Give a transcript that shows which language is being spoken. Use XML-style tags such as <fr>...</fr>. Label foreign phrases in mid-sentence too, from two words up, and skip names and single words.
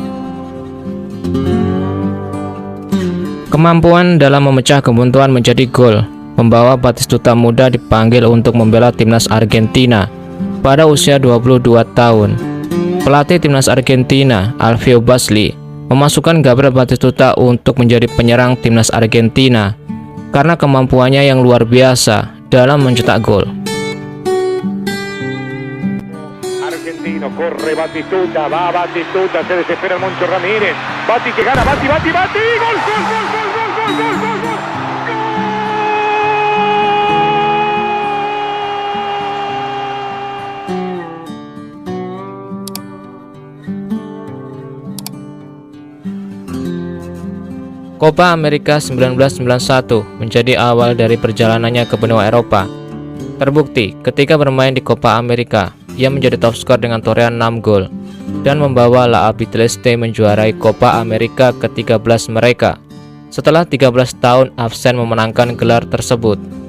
<id>Kemampuan dalam memecah kebuntuan menjadi gol membawa Batistuta muda dipanggil untuk membela timnas Argentina pada usia 22 tahun. Pelatih timnas Argentina, Alfio Basli, memasukkan Gabriel Batistuta untuk menjadi penyerang timnas Argentina karena kemampuannya yang luar biasa dalam mencetak gol.</id> <es>argentino, corre Batistuta, va Batistuta, se desespera el Moncho Ramírez, Bati que gana, Bati, gol, gol, gol, gol, gol, gol, gol, gol, gol.</es> <id>Copa America 1991 menjadi awal dari perjalanannya ke benua Eropa. Terbukti ketika bermain di Copa America, ia menjadi top skor dengan torehan 6 gol dan membawa La Albiceleste menjuarai Copa America ke-13 mereka setelah 13 tahun absen memenangkan gelar tersebut.</id>